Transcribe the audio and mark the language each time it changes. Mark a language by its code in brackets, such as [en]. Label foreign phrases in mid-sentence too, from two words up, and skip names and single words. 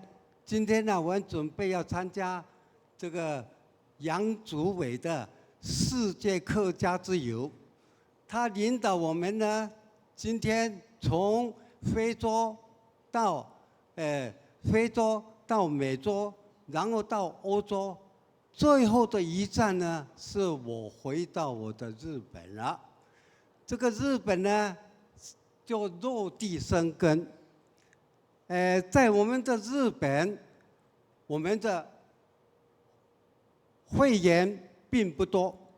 [zh] 今天呢，我們準備要參加這個楊祖偉的世界客家之遊，他領導我們呢，今天從非洲到美洲，然後到歐洲。最後的一站呢，是我回到我的日本了。這個日本呢，就落地生根。在我們的日本，我們的會員并不多。